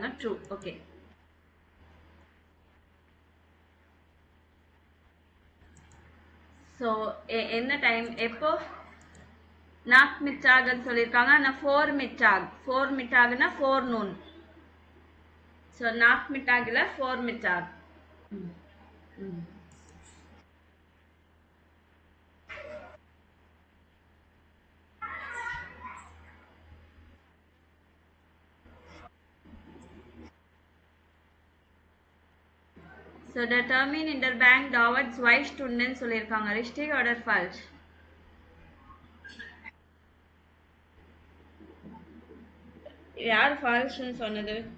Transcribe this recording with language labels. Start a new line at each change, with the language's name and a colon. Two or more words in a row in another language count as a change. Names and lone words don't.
Tamil: ட்ரூ. ஓகே. ஸோ என்ன டைம் எப்போ? நாக் மிச்சாகன்னு சொல்லியிருக்காங்க. ஆனால் ஃபோர் மிட்டாக்னா ஃபோர்நூன்.
German: ஸோ nach Mittag vor Mittag. ம். So der Termin in der Bank dauert 2 Stunden சொல்லியிருக்காங்க. Richtig oder falsch?
Tamil: யார் ஃபால்ஸ்னு சொன்னது?